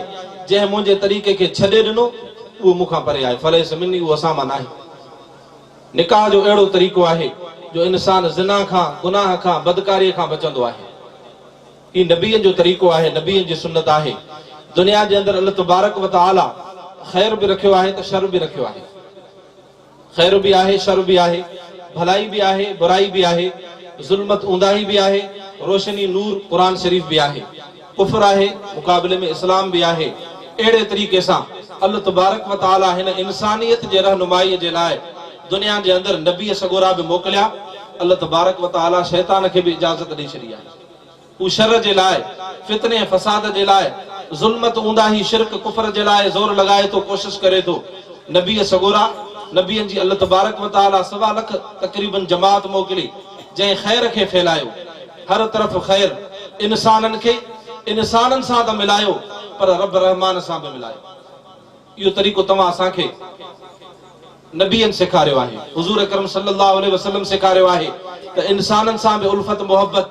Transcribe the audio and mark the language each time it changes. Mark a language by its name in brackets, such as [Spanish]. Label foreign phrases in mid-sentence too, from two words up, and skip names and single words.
[Sindhi] जंहिं मुंहिंजे तरीक़े खे छॾे ॾिनो उहो मूंखां परे आहे, [Arabic] فليس مني, [Sindhi] उहो असां मां न आहे. निकाह जो अहिड़ो तरीक़ो आहे जो इंसान ज़िना खां, गुनाह खां, बदकारीअ खां बचंदो आहे. ही नबीअनि जो तरीक़ो आहे, नबीअनि जी सुन्नत आहे. दुनिया जे अंदरि [Arabic] الله تبارك وتعالى [Sindhi] ख़ैर बि रखियो आहे त शर बि रखियो आहे. ख़ैर बि आहे, शर बि आहे, भलाई बि आहे, बुराई बि आहे, ज़ुल्मत ऊंदाही बि आहे, रोशनी नूर क़ुर शरीफ़ बि आहे, कुफ्र आहे, मुक़ाबले में इस्लाम बि आहे. अहिड़े तरीक़े सां [Arabic] الله تبارك وتعالى [Sindhi] हिन इंसानियत जे रहनुमाईअ जे लाइ दुनिया जे अंदरि नबी सगोरा बि मोकिलिया. [Arabic] الله تبارك وتعالى [Sindhi] शैतान खे बि इजाज़त ॾेई छॾी आहे. हू शर जे लाइ, फितने ऐं फसाद जे लाइ, ज़ुल्मत ऊंदाही, शिरक, कुफ्र जे लाइ ज़ोर लॻाए थो, कोशिश करे थो. नबी सगोरा, नबीअनि जी [Arabic] الله تبارك وتعالى [Sindhi] 1.25 लाख तक़रीबन जमात मोकिली, जंहिं ख़ैर खे फैलायो. हर तरफ़ ख़ैर, इंसाननि खे इंसाननि सां त मिलायो, पर रब रहमान सां बि मिलायो। इहो तरीक़ो तव्हां असांखे नबीअनि सेखारियो आहे, हुज़ूर अकरम [Arabic] صلى الله عليه وسلم [Sindhi] सेखारियो आहे त इंसाननि सां बि उल्फत मोहब्बत।